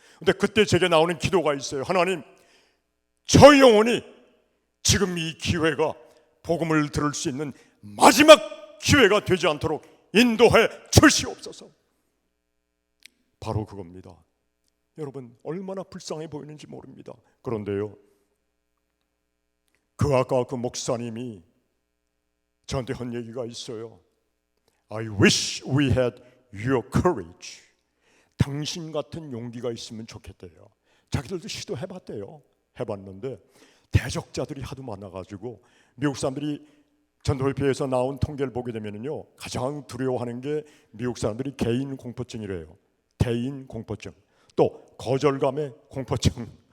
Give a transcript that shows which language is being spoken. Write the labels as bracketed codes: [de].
[ko] 근데 그때 제게 나오는 기도가 있어요. 하나님, 저 영혼이 지금 이 기회가 복음을 들을 수 있는 마지막 기회가 되지 않도록 인도해 주시옵소서. 바로 그겁니다. 여러분 얼마나 불쌍해 보이는지 모릅니다. 그런데요, 아까 그 목사님이 저한테 한 얘기가 있어요. [en] I wish we had your courage. [ko] 당신 같은 용기가 있으면 좋겠대요. 자기들도 시도해봤대요. 해봤는데 대적자들이 하도 많아가지고 미국 사람들이 전도협회에서 나온 통계를 보게 되면요, 가장 두려워하는 게 미국 사람들이 개인 공포증이래요. 개인 공포증, 또 거절감의 공포증.